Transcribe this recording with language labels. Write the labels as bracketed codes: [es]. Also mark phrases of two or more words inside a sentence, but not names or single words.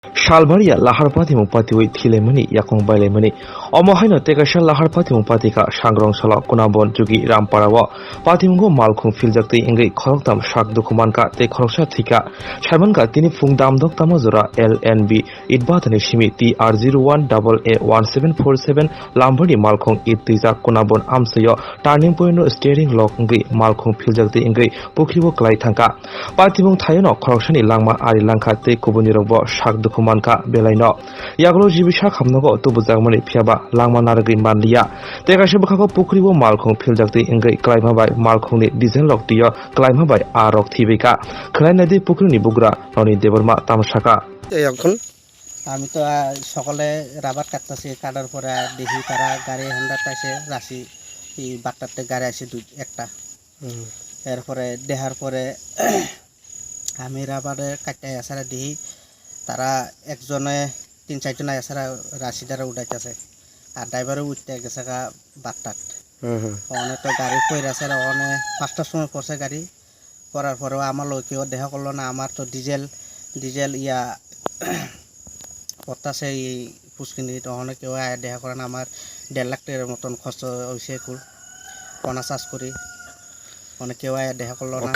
[trp] Shalbaria lahar pati mupati wi thilemani yakong bailemani omohaino tekasha lahar pati mupati ka sangrong sala kunabon jugi ramparawa patimgo malkhung filjakti ingri khoroktam shak dukuman ka te khoroksa thika saiman ka tini fungdam dok tamazura LNB idbatani shimi TR01AA1747 lambani malkhung ittija kunabon amsayo [en] turning point [trp] no [en] steering lock [trp] ingri malkhung filjakti ingri pukribo klai thangka patimong thayono khoroksani langma ari langkha te kubuni rokbo shak manka belaino yaglo jibisa khamnago tubujagmani phiaba langma naragri manliya tekase bkhako pukribo malkhung philjakti ingrai klaima bai malkhungni diesel loktiyo klaima bai arok thibeka khalainadi pukrini bugra noni deborma tamsaka [bn] এখন আমি তো সকালে রাবার কাটতেছি কাটার পরে দেখি তারা গাড়ি হন্ডাতে আসে রাশি এই বাট্টাতে গাড়ি আসে একটা এরপরে দেখার পরে আমি রাবারে কাটতে আসারা দেখি তারা একজনে ৩-৪ জন আসারা রাশি দ্বারা উঠাইতেছে আর ড্রাইভারও উঠতে গেছে বাট্টাত অনেক তো গাড়ি পড়ে আছে অনেক ৫টার সময় পড়ছে গাড়ি পড়ার পরেও আমার লোক কেউ দেখা করলো না আমার তো ডিজেল ইয়া পড়তেছে এই পুষ্কিনি অনেক কেউ দেখা করে না আমার ১.৫ লাখ টাকার মতন খরচ হয়েছে কুল পনা চাষ করি অনেক কেউ দেখা করলো না